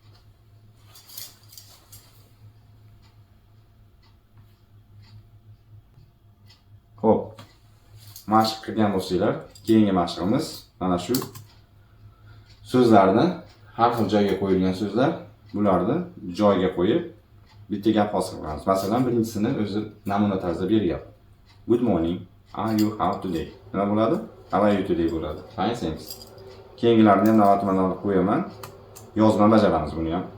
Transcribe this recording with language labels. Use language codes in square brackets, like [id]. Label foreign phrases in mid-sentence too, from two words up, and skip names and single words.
[uz] Xo'p. Mashq qilgan bo'lsanglar, keyingi mashqimiz mana shu so'zlarni har xil joyga qo'yilgan so'zlar, bularni joyiga qo'yib bitta gap hosil qilamiz. Masalan, birinchisini o'zi namuna tarzda beryapti. [en] Good morning. Are you how today? [uz] Nima bo'ladi? [en] How are you today bo'ladi. Fine, thanks. [uz] Keyingilarini ham navbatman olib qo'yaman. Yozma bajaramiz buni ham.